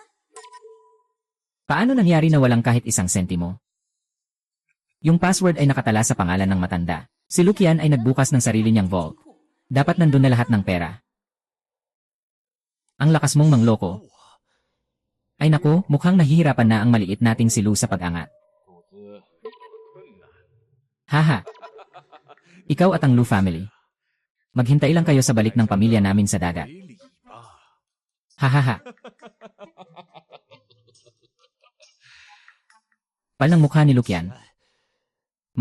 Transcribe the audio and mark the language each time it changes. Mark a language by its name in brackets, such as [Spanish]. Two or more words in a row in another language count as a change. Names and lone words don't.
[Filipino] Paano nangyari na walang kahit 1 sentimo? Yung password ay nakatala sa pangalan ng matanda. Si Lukian ay nagbukas ng sarili niyang vault. Dapat nandun na lahat ng pera. Ang lakas mong mangloko. Ay naku, mukhang nahihirapan na ang maliit nating si Lu sa pag-angat. [Chinese] 投资困难。 [Filipino] Haha. Ikaw at ang Lu family. Maghintay lang kayo sa balik ng pamilya namin sa dagat. [Chinese] 没理吧？ [Filipino] Hahaha. Pal ng mukha ni Lukian.